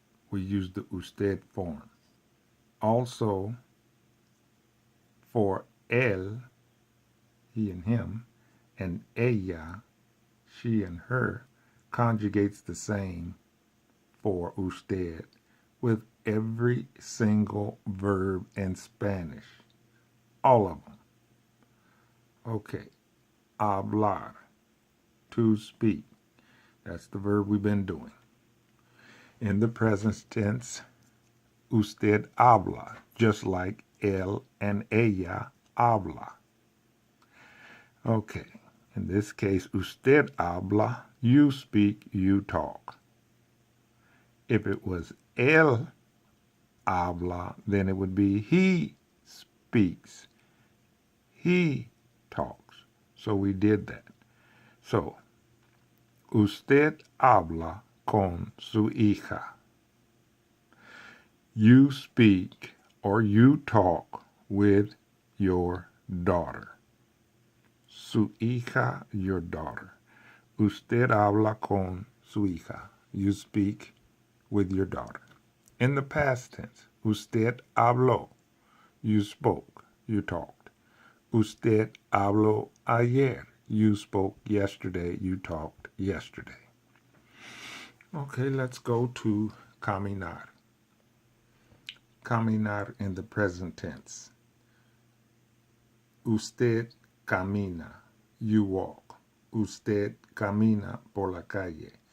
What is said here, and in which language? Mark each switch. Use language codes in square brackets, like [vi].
[en] We use the usted form. Also, for él, he and him, and ella, she and her, conjugates the same for usted with every single verb in Spanish. All of them. Okay. Hablar, to speak. That's the verb we've been doing. In the present tense, [es] usted habla, [en] just like él and ella habla. Okay, in this case, [es] usted habla, [en] you speak, you talk. If it was [es] él habla, [en] then it would be he speaks, he talks. So we did that. [es] So, usted habla con su hija. [en] You speak or you talk with your daughter. [es] Su hija, [en] your daughter. [es] Usted habla con su hija. [en] You speak with your daughter. In the past tense, [es] usted habló. [en] You spoke, you talked. [es] Usted habló ayer. [en] You spoke yesterday, you talked yesterday. Okay, let's go to caminar. Caminar in the present tense. [es] Usted camina. [en] You walk. [es] Usted camina por la calle.